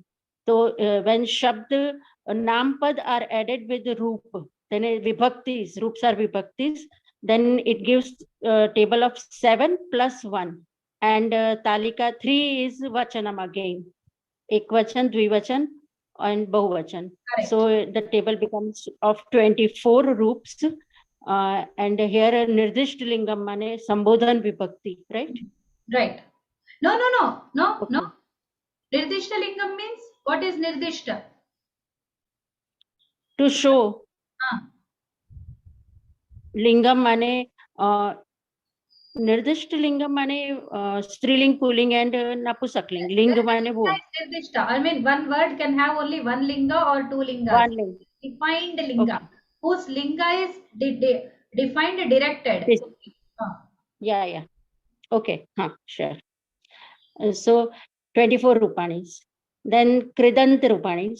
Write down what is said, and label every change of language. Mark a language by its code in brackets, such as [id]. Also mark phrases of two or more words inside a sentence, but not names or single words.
[en] So when [sa] shabd nampad [en] are added with the roop, then vibhaktis, roops are vibhaktis, then it gives a table of 7 plus 1. And talika 3 is vachanam again. [sa] Ekvachan, dvivachan and bahuvachan. [en] Correct. So the table becomes of 24 roops. And here [sa] nirdisht lingam mane sambodhan vibhakti, [en] right? Right. No. Okay. [sa] Nirdishta lingam [en] means, what is nirdishta? To show. [sa] Lingam mane nirdisht lingam mane striling, pulling and napusakling. Linga mane wo. Nirdishta. [en] I mean, one word can have only one linga or 2 lingas. One linga. Defined linga. Okay. Whose linga is defined, directed. Yes. Yeah. Okay. Sure. So 24 rupanis. Then [sa] kridant rupani.